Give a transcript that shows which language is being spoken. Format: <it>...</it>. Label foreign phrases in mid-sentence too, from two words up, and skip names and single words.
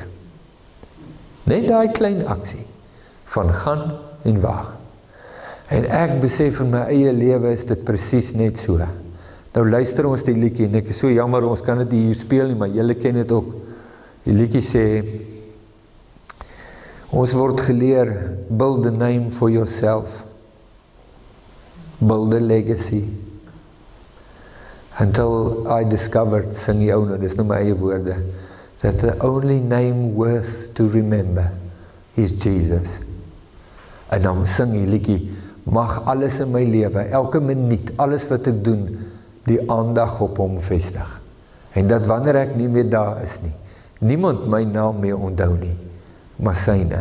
<af>Net daai klein aksie, van gaan en wag. En ek besef in my eie lewe is dit presies net so. Nou luister ons die liedjie, en ek is so jammer, ons kan dit hier speel nie, maar julle ken dit ook. Die liedjie sê, ons word geleer,</af> <en>build a name for yourself, build a legacy, until I discovered,</en> <af>sing die ou nou, dis nou my eie woorde,</af> <en>that the only name worth to remember is Jesus.</en> <af>En dan sing die liedjie, mag alles in my lewe, elke minuut, alles wat ek doen, die aandag op hom vestig. En dat wanneer ek nie meer daar is nie, niemand my naam meer onthou nie, maar syne.</af>